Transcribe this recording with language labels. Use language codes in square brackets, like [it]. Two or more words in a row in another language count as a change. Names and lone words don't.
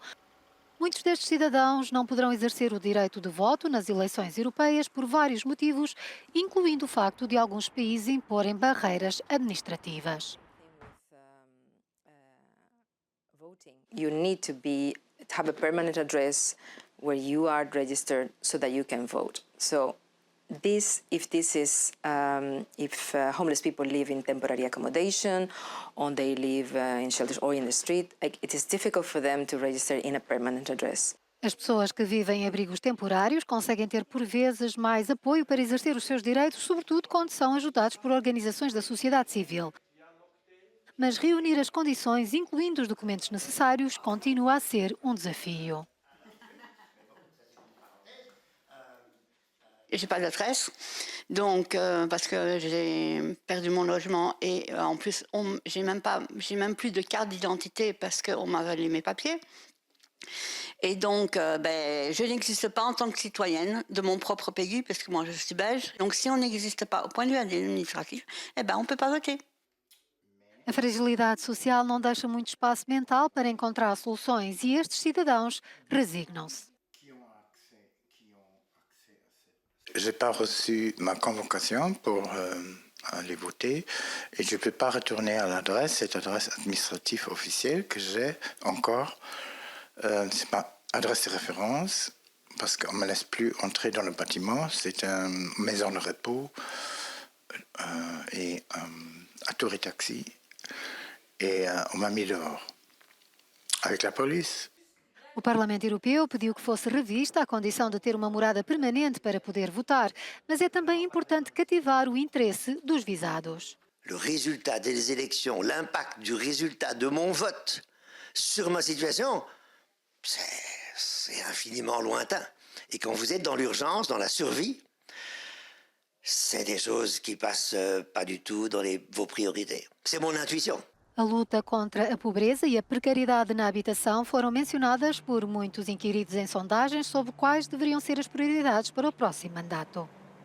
[pt] Muitos destes cidadãos não poderão exercer o direito de voto nas eleições europeias por vários motivos, incluindo o facto de alguns países imporem barreiras administrativas. [en] You need to have a permanent address where you are registered so that you can vote. So if homeless people live in temporary accommodation, or they live in shelters or in the street, it is difficult for them to register in a permanent address. [pt] As pessoas que vivem em abrigos temporários conseguem ter, por vezes, mais apoio para exercer os seus direitos, sobretudo quando são ajudados por organizações da sociedade civil. Mas reunir as condições, incluindo os documentos necessários, continua a ser um desafio. [fr] J'ai pas d'adresse, donc parce que j'ai perdu mon logement et en plus j'ai même plus de carte d'identité parce qu'on m'a volé mes papiers. Et donc je n'existe pas en tant que citoyenne de mon propre pays parce que moi je suis belge. Donc si on n'existe pas au point de vue administratif, on peut pas voter. [pt] A fragilidade social não deixa muito espaço mental para encontrar soluções e estes cidadãos resignam-se. [fr] J'ai pas reçu ma convocation pour aller voter et je peux pas retourner à l'adresse, cette adresse administrative officielle que j'ai encore. C'est ma adresse de référence parce qu'on me laisse plus entrer dans le bâtiment. C'est une maison de repos et à tour et taxi et on m'a mis dehors avec la police. [pt] O Parlamento Europeu pediu que fosse revista a condição de ter uma morada permanente para poder votar, mas é também importante cativar o interesse dos visados. [fr] Le résultat des élections, l'impact du résultat de mon vote sur ma situation, c'est infiniment lointain. Et quand vous êtes dans l'urgence, dans la survie, c'est des choses qui passent pas du tout dans vos priorités. C'est mon intuition. [pt] A luta contra a pobreza e a precariedade na habitação foram mencionadas por muitos inquiridos em sondagens sobre quais deveriam ser as prioridades para o próximo mandato.